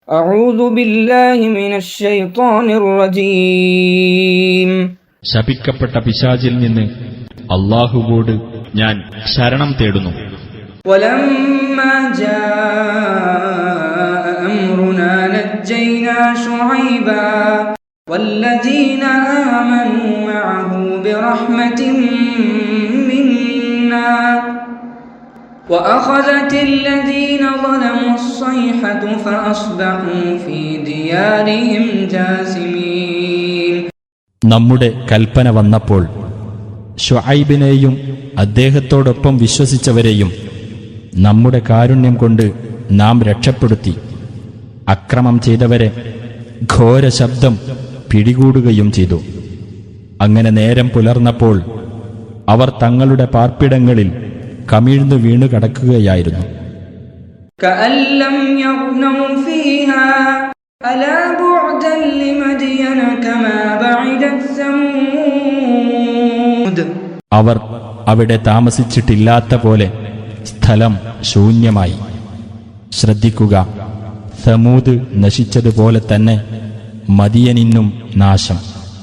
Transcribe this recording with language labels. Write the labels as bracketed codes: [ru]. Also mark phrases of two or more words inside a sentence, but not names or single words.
[ar] أعوذ بالله من الشيطان الرجيم. [ml] ശപിക്കപ്പെട്ട പിശാചിൽ നിന്ന് അല്ലാഹുവോട് ഞാൻ ശരണം തേടുന്നു. [ar] ولما جاء أمرنا نجينا شعيبا والذين آمنوا معه برحمة منا وأخذت الذين ظلموا الصيحة فأصبحوا في ديارهم جاثمين. [ml] നമ്മുടെ കൽപ്പന വന്നപ്പോൾ ശുഐബിനെയും അദ്ദേഹത്തോടൊപ്പം വിശ്വസിച്ചവരെയും നമ്മുടെ കാരുണ്യം കൊണ്ട് നാം രക്ഷപ്പെടുത്തി. അക്രമം ചെയ്തവരെ ഘോര ശബ്ദം പിടികൂടുകയും ചെയ്തു. അങ്ങനെ നേരം പുലർന്നപ്പോൾ അവർ തങ്ങളുടെ പാർപ്പിടങ്ങളിൽ കമിഴ്ന്നു വീണു കിടക്കുകയായിരുന്നു. [ar] كأن لم يغنوا فيها ألا بعدا لمدين كما بعدت ثمود. [ml] അവർ അവിടെ താമസിച്ചിട്ടില്ലാത്ത പോലെ സ്ഥലം ശൂന്യമായി. ശ്രദ്ധിക്കുക, സമൂദ് നശിച്ചതുപോലെ തന്നെ മദിയനിന്നും നാശം.